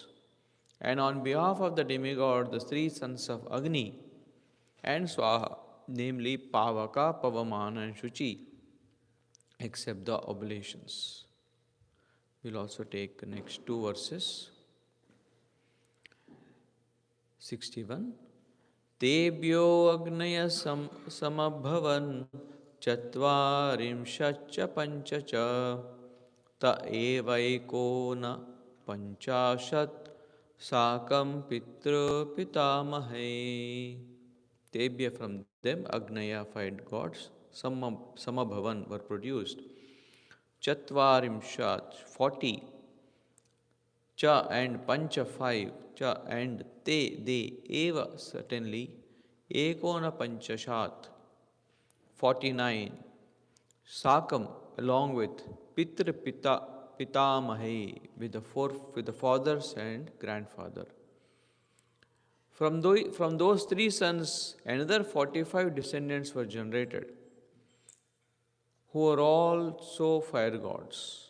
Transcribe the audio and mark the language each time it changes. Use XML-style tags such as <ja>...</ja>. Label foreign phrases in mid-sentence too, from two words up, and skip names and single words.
<en>And on behalf of the demigod, the three sons of Agni and Swaha, namely Pavaka, Pavamana, and Shuchi, accept the oblations. We'll also take the next two verses. 61.</en> <sa>Tebhyo agnaya samabhavan chatvarimshach panchacha ta evaikona panchashat sakam pitru pitamahe.</sa> <en>Tebhya, from them, Agnaya, five gods, Samabhavan, were produced. Chatvarimshat, 40. Cha and Pancha, 5. Cha and Te, they, Eva, certainly.</en> <sa>Ekona Panchashat,</sa> <en>49. Sakam, along with</en> <sa>Pitra Pitamahe,</sa> <en>with the fathers and grandfather. From those three sons, another 45 descendants were generated, who are also fire gods.</en>